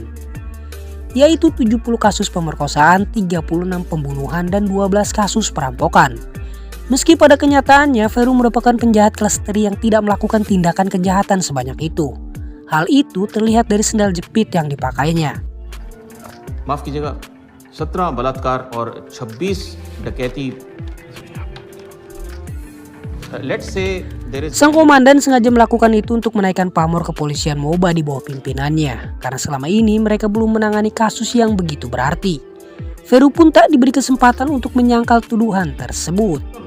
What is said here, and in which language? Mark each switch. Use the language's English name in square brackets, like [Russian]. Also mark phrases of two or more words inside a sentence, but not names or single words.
[Indonesian] Yaitu 70 kasus pemerkosaan, 36 pembunuhan, dan 12 kasus perampokan. Meski pada kenyataannya, Feru merupakan penjahat kelas teri yang tidak melakukan tindakan kejahatan sebanyak itu. Hal itu terlihat dari sendal jepit yang dipakainya. [Hindi] माफ कीजिएगा 17 बलात्कार और 26 डकैती. [Indonesian] Sang komandan sengaja melakukan itu untuk menaikkan pamor kepolisian Moba di bawah pimpinannya, karena selama ini mereka belum menangani kasus yang begitu berarti. Feru pun tak diberi kesempatan untuk menyangkal tuduhan tersebut.